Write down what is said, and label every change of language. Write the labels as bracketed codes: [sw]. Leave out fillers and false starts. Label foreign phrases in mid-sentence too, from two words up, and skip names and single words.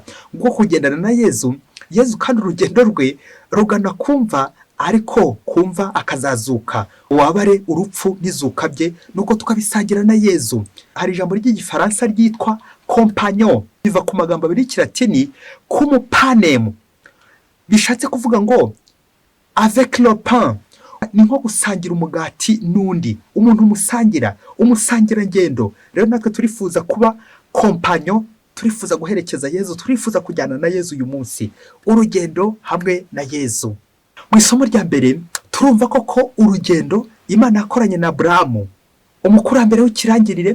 [rw] Ubwo kugendana na Yezu kandi urugendo rwe rugana kumva, ariko kumva akazazuka. Wabare urupfu n'izuka bye, nuko tukabisangira na Yezu. Hari ijambo ry'igifaransa ryitwa compagnon, biva ku magambo abiri y'ikilatini kumupanem, bishatse kuvuga ngo [fr] avec le pain. [rw] Ni nko gusangira umugati n'undi, umuntu umusangira ngendo. Rero natwe turifuza kuba compagnon, turifuza guherekeza Yezu, turifuza kujyana na Yezu uyu munsi, urugendo hamwe na Yezu. Mu isomo rya mbere turumva koko urugendo Imana yakoranye na Aburahamu, umukurambere w'ikirangirire.